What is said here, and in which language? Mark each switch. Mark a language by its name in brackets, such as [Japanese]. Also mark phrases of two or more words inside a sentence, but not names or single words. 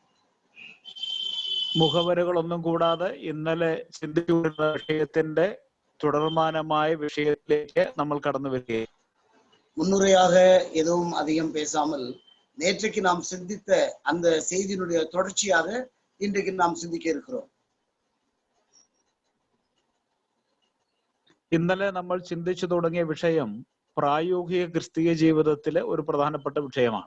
[Malayalam] മുഖവരകളൊന്നും കൂടാതെ ഇന്നലെ ചിന്തിച്ചുകൊണ്ടിരുന്ന വിഷയത്തിന്റെ തുടർമാനമായ വിഷയത്തിലേക്ക് നമ്മൾ കടന്നു വരികയാണ്. [Tamil] முன்னுரையாக எதுவும் அதிகம் பேசாமல் நேற்றைக்கு நாம் சிந்தித்த அந்த செய்தியினுடைய தொடர்ச்சியாக இன்றைக்கு நாம் சிந்திக்க இருக்கிறோம். [Malayalam] ഇന്നലെ നമ്മൾ ചിന്തിച്ചു തുടങ്ങിയ വിഷയം പ്രായോഗിക ക്രിസ്തീയ ജീവിതത്തിലെ ഒരു പ്രധാനപ്പെട്ട വിഷയമാണ്.